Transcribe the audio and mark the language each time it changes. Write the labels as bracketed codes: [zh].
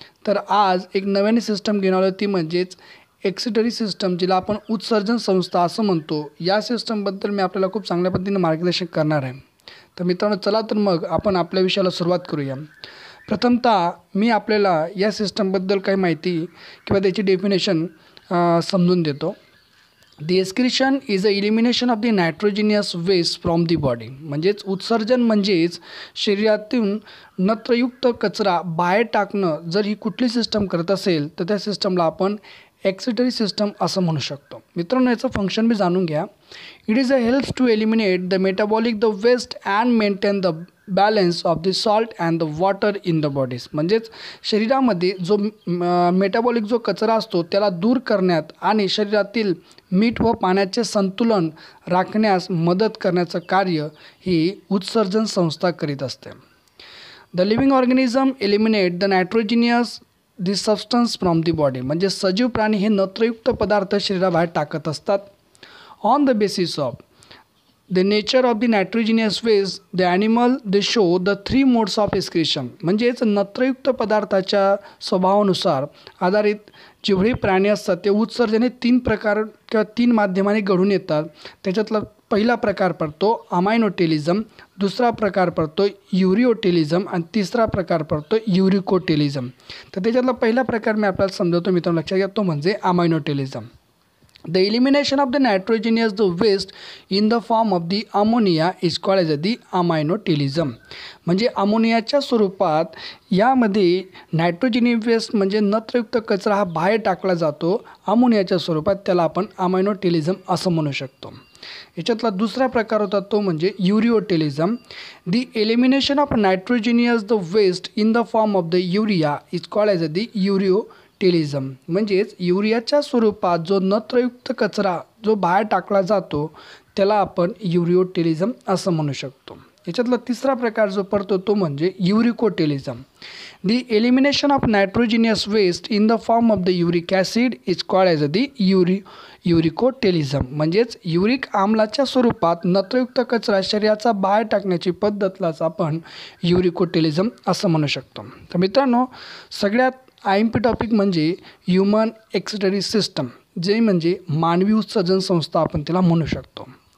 [mr] तर आज एक नवीन सिस्टम घेऊन आलो, ती म्हणजेच एक्सिटरी सिस्टम, जिला आपण उत्सर्जन संस्था असं म्हणतो। या सिस्टमबद्दल मी आपल्याला खूप चांगल्या पद्धतीने मार्गदर्शन करणार आहे। तर मित्रांनो, चला तर मग आपण आपल्या विषयाला सुरुवात करूया। प्रथमतः मी आपल्याला या सिस्टमबद्दल काही माहिती किंवा त्याची डेफिनेशन समजून देतो। [en] The excretion is a elimination of the nitrogenous waste from the body. [mr] म्हणजेच उत्सर्जन म्हणजेच शरीरातून नत्रयुक्त कचरा बाहेर टाकणं। जर ही कुठली सिस्टम करत असेल तर त्या सिस्टमला आपण एक्सिटरी सिस्टम असं म्हणू शकतो। मित्रांनो, याचं फंक्शन बी जाणून घ्या। [en] It is a helps to eliminate the metabolic the waste and maintain the balance of the salt and the water in the bodies. [mr] म्हणजेच शरीरामध्ये जो मेटाबॉलिक जो कचरा असतो त्याला दूर करण्यात आणि शरीरातील मीठ व पाण्याचे संतुलन राखण्यास मदत करण्याचं कार्य ही उत्सर्जन संस्था करीत असते। [en] The living organism eliminate the nitrogenous the substance from the body. [mr] म्हणजे सजीव प्राणी हे नत्रयुक्त पदार्थ शरीराबाहेर टाकत असतात। [en] On the basis of the nature of the nitrogenous waste the animal they show the 3 modes of excretion. [mr] म्हणजेच नत्रयुक्त पदार्थाच्या स्वभावानुसार आधारित जेवढे प्राणी असतात ते उत्सर्जन हे 3 प्रकार किंवा 3 माध्यमाने घडून येतात। त्याच्यातला पहिला प्रकार पडतो अमायनोटेलिझम, दुसरा प्रकार पडतो युरिओटेलिझम आणि तिसरा प्रकार पडतो युरिकोटेलिझम। तर त्याच्यातला पहिला प्रकार मी आपल्याला समजवतो मित्रांनो, लक्षात घ्या, तो म्हणजे अमायनोटेलिझम। [en] The elimination of the nitrogenous waste in the form of the ammonia is called as the aminotelism। [mr] म्हणजे अमोनियाच्या स्वरूपात यामध्ये नायट्रोजनियस वेस्ट म्हणजे नत्रयुक्त कचरा हा बाहेर टाकला जातो अमोनियाच्या स्वरूपात, त्याला आपण अमायनोटेलिझम असं म्हणू शकतो। याच्यातला दुसरा प्रकार होता तो म्हणजे युरिओटेलिझम। [en] The elimination of nitrogenous the waste in the form of the urea is called as the ureotelism. [mr] म्हणजेच युरियाच्या स्वरूपात जो नत्रयुक्त कचरा जो बाहेर टाकला जातो त्याला आपण युरिओटेलिझम असं म्हणू शकतो। याच्यातला तिसरा प्रकार जो पडतो तो म्हणजे युरिकोटेलिझम। [en] The elimination of nitrogenous waste in the form of the uric acid is called as the uricotelism. [mr] म्हणजेच युरिक आम्लाच्या स्वरूपात नत्रयुक्त कचरा शरीराचा बाहेर टाकण्याची पद्धतलाच आपण युरिकोटेलिझम असं म्हणू शकतो। तर मित्रांनो, सगळ्यात IMP टॉपिक म्हणजे ह्युमन एक्सिटरी सिस्टम, जे म्हणजे मानवी उत्सर्जन संस्था आपण त्याला म्हणू शकतो।